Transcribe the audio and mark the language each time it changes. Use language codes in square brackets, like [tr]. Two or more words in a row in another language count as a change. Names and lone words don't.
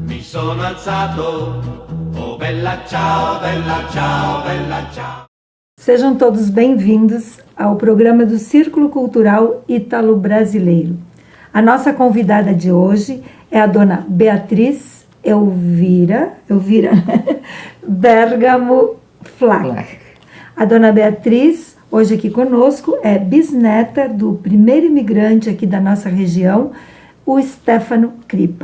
[it] sono alzato, oh bella ciao, bella ciao, bella ciao. [pt] Sejam todos bem-vindos ao programa do Círculo Cultural Ítalo-Brasileiro. A nossa convidada de hoje é a dona Beatriz Elvira Bergamo Flach. A dona Beatriz, hoje aqui conosco, é bisneta do primeiro imigrante aqui da nossa região, o Stefano Kripa.